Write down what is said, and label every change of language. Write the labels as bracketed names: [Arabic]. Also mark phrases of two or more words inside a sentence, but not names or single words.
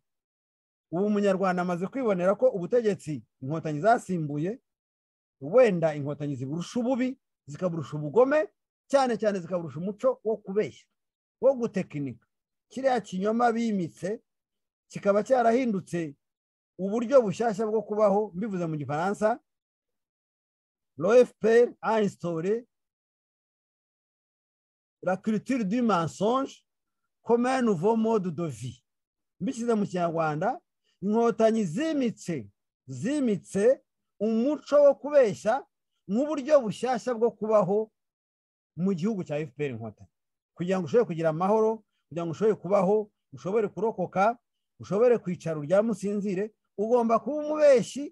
[Kinyarwanda] Ubu umunyarwanda amaze kwibonera ko ubutegetsi inkotanyi zasimbuye wenda inkotanyi ziburusha ububi, zikaburusha ubugome, cyane cyane zikaburusha umuco wo kubeshya, wo gutekinika. Kiriya kinyoma bimitse kikaba cyarahindutse uburyo bushyashya bwo kubaho. Mbivuze mu gifaransa, [French] l'OFPR a instauré la culture du mensonge comme un nouveau mode de vie. [Kinyarwanda] Mbishyize mu kinyarwanda, inkotanyi zimitse umuco wo kubeshya nk'uburyo bushyashya bwo kubaho mu gihugu cya FPR inkotanyi, kugira ngo ushobore kugira amahoro, kugira ngo ushobore kubaho, ushobore kurokoka, ushobore kwicara uryame usinzire, ugomba kuba umubeshyi,